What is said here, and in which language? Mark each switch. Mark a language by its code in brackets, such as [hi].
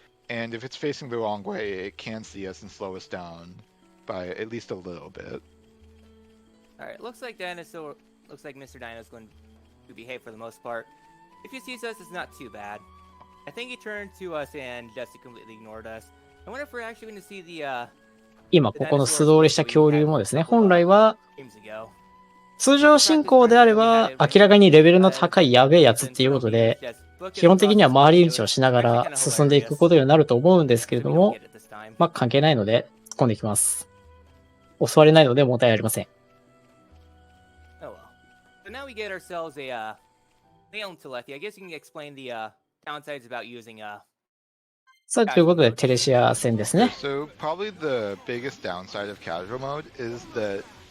[en] And if it's facing the wrong way, it can see us and slow us down by at least a little bit. Alright, looks like Mr. Dino is going to behave for the most part. If he sees us, it's not too bad. I think he turned to us and just completely ignored us. I wonder if we're actually going to see the [ja] 今ここの素通りした恐竜もですね、本来は通常進行であれば明らかにレベルの高いやべえやつっていうことで、基本的には回り道をしながら進んでいくことになると思うんですけれども、まあ関係ないので突っ込んでいきます。襲われないので問題ありません。 [en] So now we get ourselves a male Telethi. I guess you can explain the downsides about using [ja] さあ、ということでテレシア戦ですね。 [en] So probably the biggest downside of casual mode is that